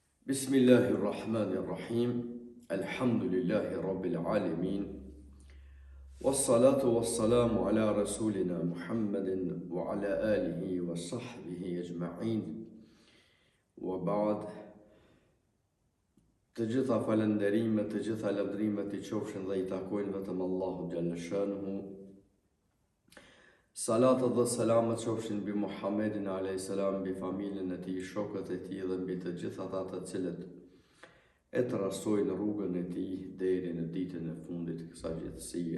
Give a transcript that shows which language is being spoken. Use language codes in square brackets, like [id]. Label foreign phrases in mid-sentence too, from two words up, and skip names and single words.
[ar] بسم الله الرحمن الرحيم. الحمد لله رب العالمين. والصلاة والسلام على رسولنا محمد وعلى آله وصحبه أجمعين. وبعد. [sq] Të gjitha falënderimet, të gjitha lavdrimet I qofshin dhe I takojnë vetëm Allahu [ar] جل شأنه. [sq] Salatat dhe selamet qofshin mbi Muhammedin a.s. mbi familjen e tij, shokët e tij dhe mbi të gjithë ata të cilët e trasojnë rrugën e tij deri në ditën e fundit të kësaj jetësie.